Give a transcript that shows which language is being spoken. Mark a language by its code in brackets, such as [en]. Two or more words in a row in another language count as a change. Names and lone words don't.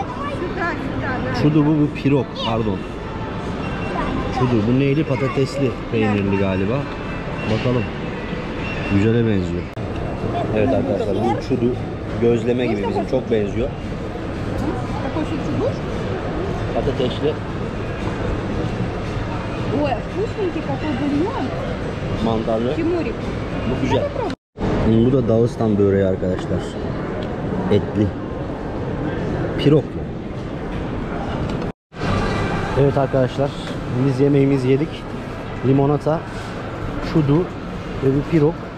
[tr] Çudu bu pirog, pardon. Çudu bu neyli, patatesli peynirli galiba. Bakalım. Güzele benziyor. Evet arkadaşlar bu çudu gözleme gibi, bizim çok benziyor. Patatesli. [ru] Ой, вкусненький какой бульон. [tr] Mantarlı. Тимурик. Bu güzel. Bu da Dağıstan böreği arkadaşlar. Etli. Pirog. Evet arkadaşlar, biz yemeğimizi yedik. Limonata, çudu ve bir pirog.